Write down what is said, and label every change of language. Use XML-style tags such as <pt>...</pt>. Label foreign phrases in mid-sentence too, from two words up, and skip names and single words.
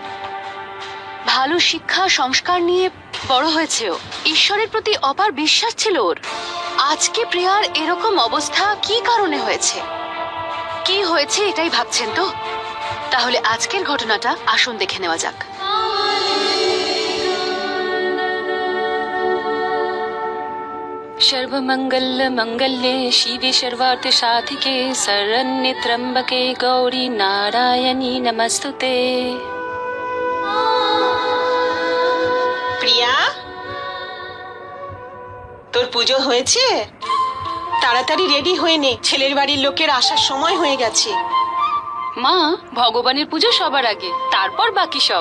<bn>ভালো শিক্ষা সংস্কার নিয়ে বড় হয়েছে ও, ঈশ্বরের প্রতি অপার বিশ্বাস ছিল ওর। আজকে প্রিয়ার এরকম অবস্থা কি কারণে হয়েছে? কি হয়েছে এটাই ভাবছেন তো? তাহলে আজকের ঘটনাটা আসুন দেখে নেওয়া যাক।</bn> <sa>सर्वमंगल मंगल्ये शिवे सर्वार्थ साधिके शरण्ये त्र्यंबके गौरी नारायणी नमस्तुते।</sa> <bn>প্রিয়া, তোর পুজো হয়েছে? তাড়াতাড়ি রেডি হয়ে নে, ছেলের বাড়ির লোকের আসার সময় হয়ে গেছে। মা, ভগবানের পুজো সবার আগে, তারপর বাকি সব।</bn>